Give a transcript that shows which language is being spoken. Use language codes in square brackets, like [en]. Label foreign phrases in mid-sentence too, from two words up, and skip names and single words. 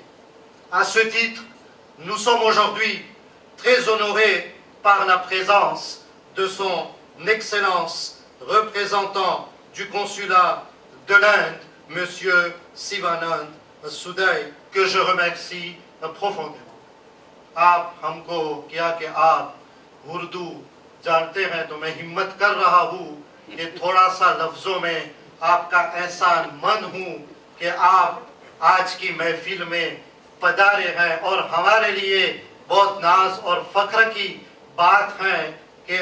[fr] À ce titre, nous sommes aujourd'hui très honorés par la présence de son Excellence représentant du consulat de l'Inde, M. Sivanand Souday, que je remercie profondément. [ur] آپ ہم کو کیا کہ آپ اردو جانتے ہیں، تو میں ہمت کر رہا ہوں کہ تھوڑا سا لفظوں میں آپ کا احسان مند ہوں کہ آپ آج کی محفل میں پدھارے ہیں اور ہمارے لیے بہت ناز اور فخر کی بات ہے کہ